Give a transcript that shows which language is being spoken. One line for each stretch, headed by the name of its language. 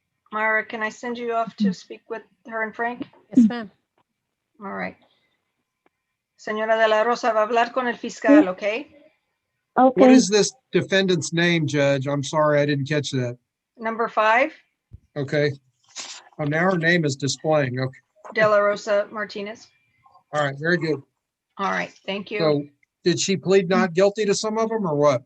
English: Myra, can I send you off to speak with her and Frank? Yes, ma'am. All right.
Spanish: Señora de la Rosa va a hablar con el fiscal, ¿ok?
English: Okay. What is this defendant's name, Judge? I'm sorry, I didn't catch that. Number 5, Okay. Oh, now her name is displaying. Okay. De La Rosa Martinez. All right, very good. All right, thank you. So did she plead not guilty to some of them or what?